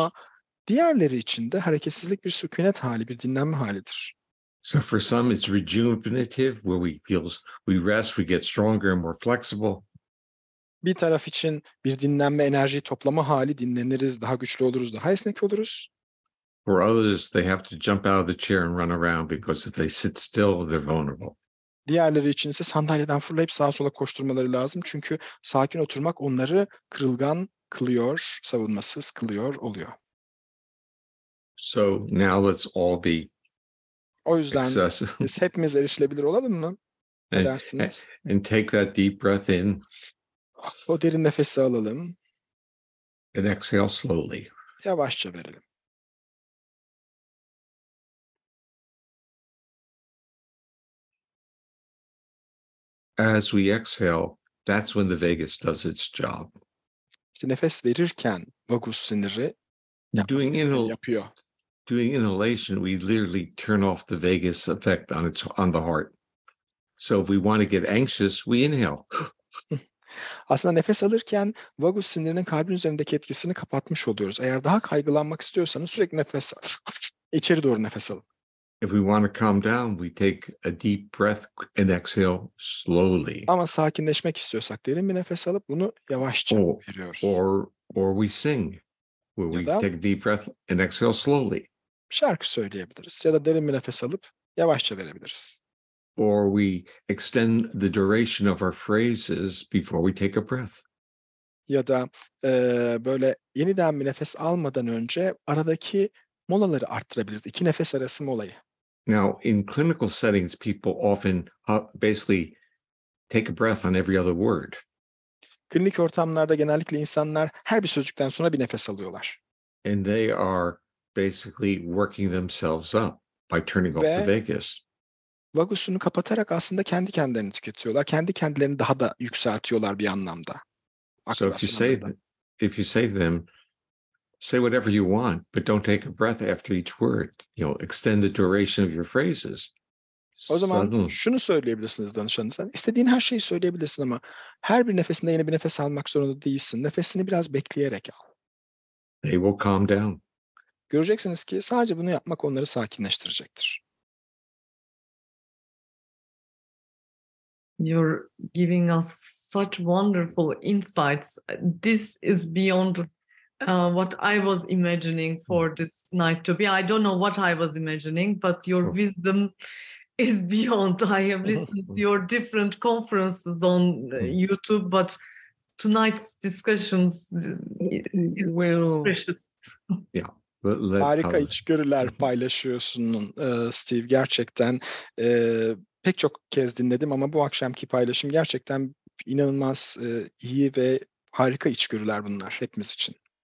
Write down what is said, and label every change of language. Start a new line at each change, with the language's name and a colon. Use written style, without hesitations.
Turkish: Ama diğerleri için de hareketsizlik bir sükunet hali, bir dinlenme halidir.
English: So for some it's rejuvenative, where we rest, we get stronger and more flexible.
Turkish: Bir taraf için bir dinlenme, enerji toplama hali, dinleniriz, daha güçlü oluruz, daha esnek oluruz.
English: For others, they have to jump out of the chair and run around because if they sit still, they're vulnerable.
Turkish: Diğerleri için ise sandalyeden fırlayıp sağa sola koşturmaları lazım. Çünkü sakin oturmak onları kırılgan kılıyor, savunmasız kılıyor oluyor.
English: So now let's all be
Turkish: O yüzden
English: accessible.
Turkish: biz hepimiz erişilebilir olalım mı? Ne dersiniz?
English: And take that deep breath in.
Turkish: O derin nefesi alalım.
English: And exhale slowly.
Turkish: Yavaşça verelim.
English: As we exhale, that's when the vagus does its job.
Turkish: İşte nefes verirken vagus siniri
English: Doing
Turkish: yapıyor.
English: Doing inhalation, we literally turn off the vagus effect on the heart. So if we want to get anxious, we inhale.
Turkish: Aslında nefes alırken vagus sinirinin kalbin üzerindeki etkisini kapatmış oluyoruz. Eğer daha kaygılanmak istiyorsanız sürekli nefes al. İçeri doğru nefes alın.
English: If we want to calm down, we take a deep breath and exhale slowly.
Turkish: Ama sakinleşmek istiyorsak derin bir nefes alıp bunu yavaşça veriyoruz.
English: Or we sing, where we take a deep breath and exhale slowly.
Turkish: Şarkı söyleyebiliriz ya da derin bir nefes alıp yavaşça verebiliriz.
English: Or we extend the duration of our phrases before we take a breath.
Turkish: Ya da böyle yeniden bir nefes almadan önce aradaki molaları arttırabiliriz. 2 nefes arası molayı.
English: Now, in clinical settings, people often basically take a breath on every other word.
Turkish: Klinik ortamlarda genellikle insanlar her bir sözcükten sonra bir nefes alıyorlar.
English: And they are basically working themselves up by turning off the vagus.
Turkish: vagusunu kapatarak aslında kendi kendilerini tüketiyorlar. Kendi kendilerini daha da yükseltiyorlar bir anlamda.
English: So
Turkish: Aktivasyon
English: if you say to them, say whatever you want, but don't take a breath after each word. Extend the duration of your phrases.
Turkish: O zaman
English: Suddenly,
Turkish: şunu söyleyebilirsiniz danışanınıza. İstediğin her şeyi söyleyebilirsin ama her bir nefesinde yeni bir nefes almak zorunda değilsin. Nefesini biraz bekleyerek al.
English: they will calm down.
Turkish: Göreceksiniz ki sadece bunu yapmak onları sakinleştirecektir.
English: You're giving us such wonderful insights. This is beyond what I was imagining for this night to be. I don't know what I was imagining, but your wisdom is beyond. I have listened to your different conferences on YouTube, but tonight's discussions is precious. Yeah.
Turkish: Harika içgörüler paylaşıyorsun Steve. Gerçekten pek çok kez dinledim ama bu akşamki paylaşım gerçekten inanılmaz iyi ve harika içgörüler bunlar hepimiz için.